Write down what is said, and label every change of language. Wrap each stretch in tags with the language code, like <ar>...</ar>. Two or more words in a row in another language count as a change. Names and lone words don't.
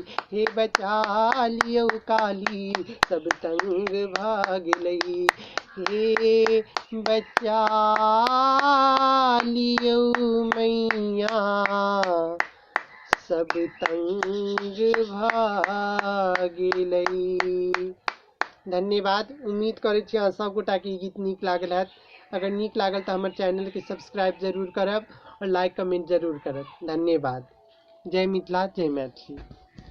<mai>हे बचा लियो काली सब तंग भाग लई। हे बचा लियो मैया सब तंग भाग लई। धन्यवाद। उम्मीद करै छी अहाँ सबगोटा के ई गीत नीक लागल हैत। अगर नीक लागल तऽ हमर चैनल के सब्सक्राइब जरूर करब और</mai> <en>like comment</en> <mai>जरूर करब। धन्यवाद। जय मिथिला, जय मैथिली।</mai>